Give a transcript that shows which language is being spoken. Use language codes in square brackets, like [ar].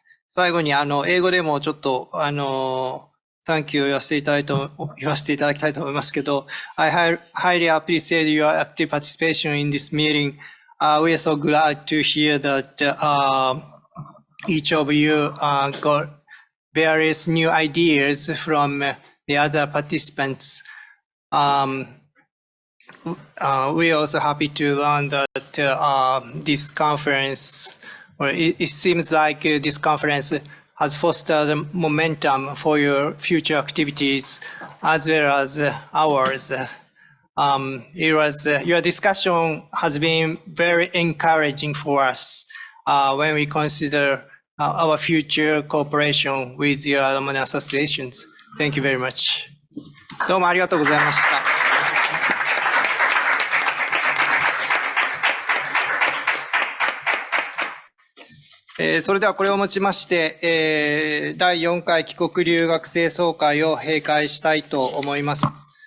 [ja] 最後に英語でもちょっと [en] Thank you [ja] 言わせていただきたいと思いますけど、 [en] I highly appreciate your active participation in this meeting. We are so glad to hear that each of you got various new ideas from the other participants. We are also happy to learn that this conference, or it seems like this conference has fostered momentum for your future activities as well as ours. Your discussion has been very encouraging for us when we consider our future cooperation with your alumni associations. Thank you very much. [ja] どうもありがとうございました。それではこれをもちまして、第4回帰国留学生総会を閉会したいと思います。